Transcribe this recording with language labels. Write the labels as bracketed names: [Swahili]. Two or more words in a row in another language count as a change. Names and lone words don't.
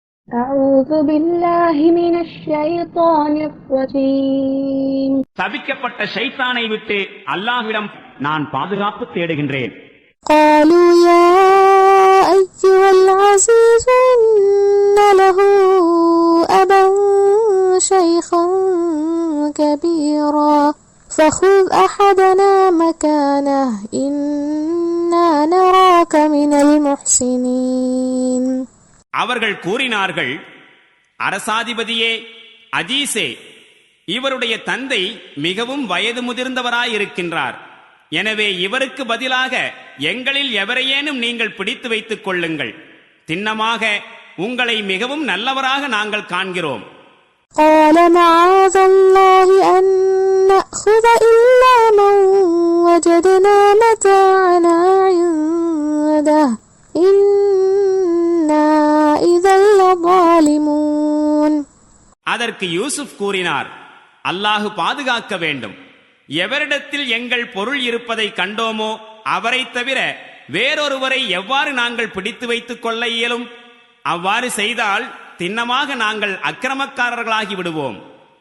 [Arabic] أعوذ بالله من الشيطان الرجيم. [Tamil] சபிக்கப்பட்ட ஷைத்தானை விட்டு அல்லாஹ்விடம் நான் பாதுகாப்பு தேடுகின்றேன். [Arabic] قالوا يا أيها العزيز إن له أبا شيخا كبيرا فخذ أحدنا مكانه إنا نراك من المحسنين. [Tamil] அவர்கள் கூறினார்கள், அரசாதிபதியே, அஜீஸே, இவருடைய தந்தை மிகவும் வயது முதிர்ந்தவராயிருக்கின்றார். எனவே இவருக்கு பதிலாக எங்களில் எவரையேனும் நீங்கள் பிடித்து வைத்துக் கொள்ளுங்கள். திண்ணமாக உங்களை மிகவும் நல்லவராக நாங்கள் காண்கிறோம். [Arabic] قال معاذ الله أن نأخذ إلا من وجدنا متاعنا عنده إنا إذا لظالمون. [Tamil] அதற்கு யூசுப் கூறினார், அல்லாஹு பாதுகாக்க வேண்டும். எவரிடத்தில் எங்கள் பொருள் இருப்பதை கண்டோமோ அவரை தவிர வேறொருவரை எவ்வாறு நாங்கள் பிடித்து வைத்துக் கொள்ள இயலும்? அவ்வாறு செய்தால் திண்ணமாக நாங்கள் அக்கிரமக்காரர்களாகி விடுவோம்.